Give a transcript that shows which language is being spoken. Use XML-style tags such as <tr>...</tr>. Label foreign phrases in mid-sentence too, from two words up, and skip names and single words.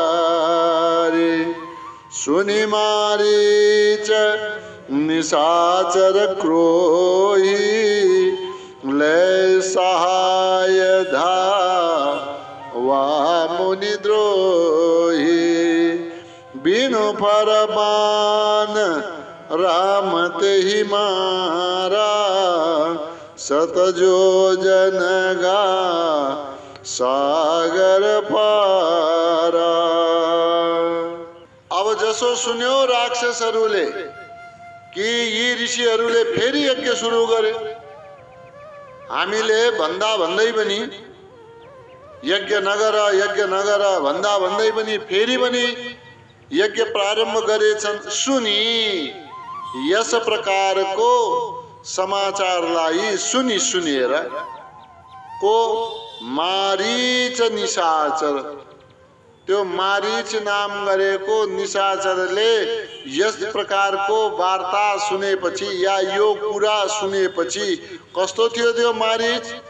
<awa>सुनि मारीच निशाचर क्रोही ले सहाय धावा मुनि द्रोही। बिनु फरमान राम तेहि मारा सत जोजन गा सागर पारा।</awa> <ne>अब जसो सुन्यो राक्षसहरूले कि यी ऋषिहरूले फेरि यज्ञ सुरु गरे। हामीले भन्दा भन्दै पनि यज्ञ नगर भन्दा भन्दै पनि फेरि पनि यज्ञ प्रारम्भ गरेछन् सुनि यस प्रकारको समाचारलाई सुनेर को मारीच निशाचर, त्यो मारीच नाम गरेको निशाचरले यस प्रकारको वार्ता सुनेपछि या यो कुरा सुनेपछि कस्तो थियो त्यो मारीच?</ne>